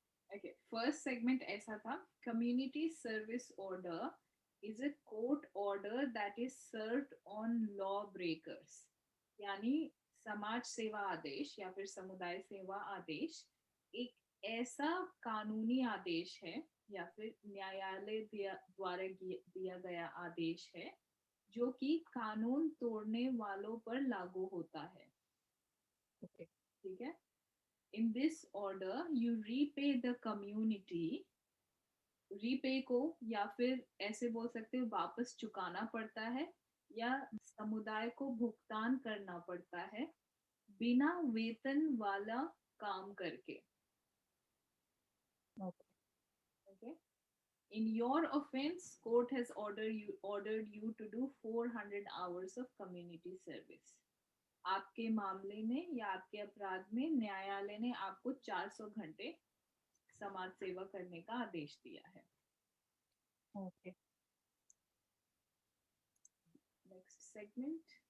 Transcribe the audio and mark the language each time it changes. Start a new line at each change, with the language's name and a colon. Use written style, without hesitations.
English: Okay, first segment
Hindi: ऐसा था.
English: Community service order is a court order that is served on law breakers.
Hindi: यानी समाज सेवा आदेश या फिर समुदाय सेवा आदेश एक ऐसा कानूनी आदेश है या फिर न्यायालय द्वारा दिया गया आदेश है जो कि कानून तोड़ने वालों पर लागू होता है. ठीक है.
English: In this order, you repay the community.
Hindi: Repay को या फिर ऐसे बोल सकते हो वापस चुकाना पड़ता है या समुदाय को भुगतान करना पड़ता है बिना वेतन वाला काम करके.
English: Okay. In your offense, court has ordered you to do 400 hours of community service.
Hindi: आपके मामले में या आपके अपराध में न्यायालय ने आपको 400 घंटे समाज सेवा करने का आदेश दिया है.
English: Okay. Next segment.